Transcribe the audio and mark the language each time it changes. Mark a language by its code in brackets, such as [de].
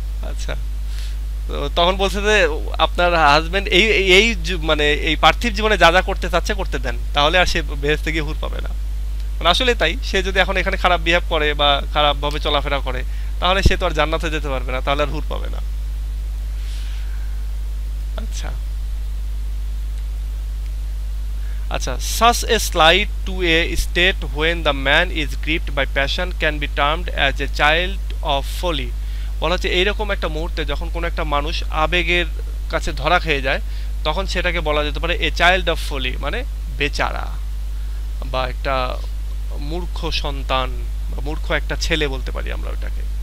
[bn] আচ্ছা, তো তখন বলছে যে আপনার হাজবেন্ড এই এই মানে এই পার্থিব জীবনে যা যা করতে চাচ্ছে করতে দেন, তাহলে আর সে বেহেশতে গিয়ে হুর পাবে না। মানে আসলে তাই, সে যদি এখন এখানে খারাপ বিহেভ করে বা খারাপ ভাবে চলাফেরা করে তাহলে সে তো আর জান্নাতে যেতে পারবে না, তাহলে আর হুর পাবে না। আচ্ছা আচ্ছা, [en] such a slide to a state when the man is gripped by passion can be termed as a child of folly। [bn] বলা হচ্ছে এইরকম একটা মুহূর্তে যখন কোনো একটা মানুষ আবেগের কাছে ধরা খেয়ে যায় তখন সেটাকে বলা যেতে পারে [en] a child of folly, [bn] মানে বেচারা বা একটা মূর্খ সন্তান বা মূর্খ একটা ছেলে বলতে পারি আমরা ওটাকে।